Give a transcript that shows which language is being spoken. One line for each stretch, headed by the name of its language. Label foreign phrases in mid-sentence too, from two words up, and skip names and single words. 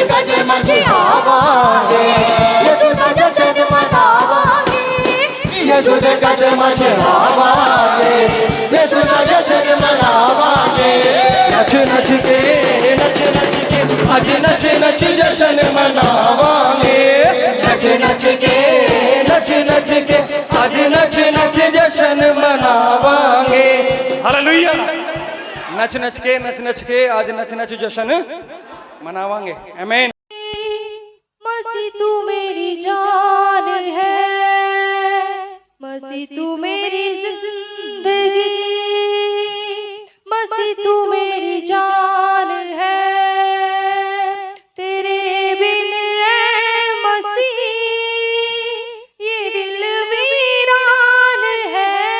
Punjabi: ਜਨਮ ਕੀ ਆਵਾਜ਼ੇ, ਯੀਸ਼ੂ ਕਾ ਜਸ਼ਨ ਮਨਾਵਾਂਗੇ, ਯੀਸ਼ੂ ਕੇ ਜਨਮ ਕੀ ਆਵਾਜ਼ੇ, ਯੀਸ਼ੂ ਕਾ ਜਸ਼ਨ ਮਨਾਵਾਂਗੇ, ਨੱਚ ਨੱਚ ਕੇ ਨੱਚ ਨੱਚ ਕੇ ਅੱਜ ਨੱਚ ਨੱਚ ਜਸ਼ਨ ਮਨਾਵਾਂਗੇ, ਨੱਚ ਨੱਚ ਕੇ ਨੱਚ ਨੱਚ ਕੇ ਅੱਜ ਨੱਚ ਨੱਚ ਜਸ਼ਨ ਮਨਾਵਾਂਗੇ। हालेलुया। ਨੱਚ ਨੱਚ ਕੇ ਅੱਜ ਨੱਚ ਨੱਚ ਜਸ਼ਨ ਮਨਾਵਾਂਗੇ। आमीन।
Hindi: मसीह तू मेरी जान है, मसीह तू मेरी जिंदगी, मसीह तू मेरी जान है, तेरे बिन है मसीह ये दिल वीरान है,